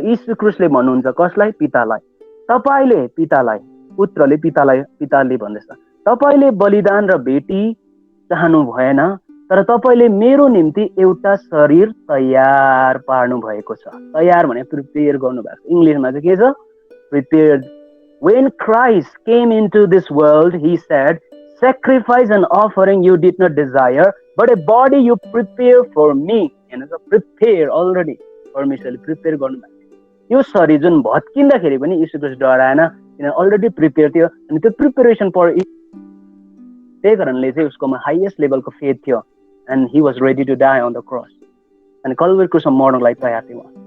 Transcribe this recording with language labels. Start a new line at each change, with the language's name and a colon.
Nepali: यीशु क्रिस्टले भन्नुहुन्छ। कसलाई? पितालाई। तपाईँले पितालाई, पुत्रले पिताले भन्दैछ, तपाईँले बलिदान र भेटी चाहनु भएन, तर तपाईँले मेरो निम्ति एउटा शरीर तयार पार्नु भएको छ। तयार भने प्रिपेयर गर्नुभएको छ। इङ्ग्लिसमा चाहिँ के छ? Prepared.
English: When Christ came into this world, he said, sacrifice and offering you did not desire, but a body you prepare for me. Prepare already.
Nepali: परमेश्वरले प्रिपेयर गर्नुभएको थियो। यो शरीर जुन भत्किँदाखेरि पनि यीशु क्रिस्ट डराएन, किन अलरेडी प्रिपेयर थियो। अनि त्यो प्रिपेरेसन फर, त्यही कारणले चाहिँ उसकोमा हाइएस्ट लेभलको फेथ थियो।
English: And he was ready to die on the cross.
Nepali: अनि कल्भरी क्रुसमा मर्नको लागि तयार थियो।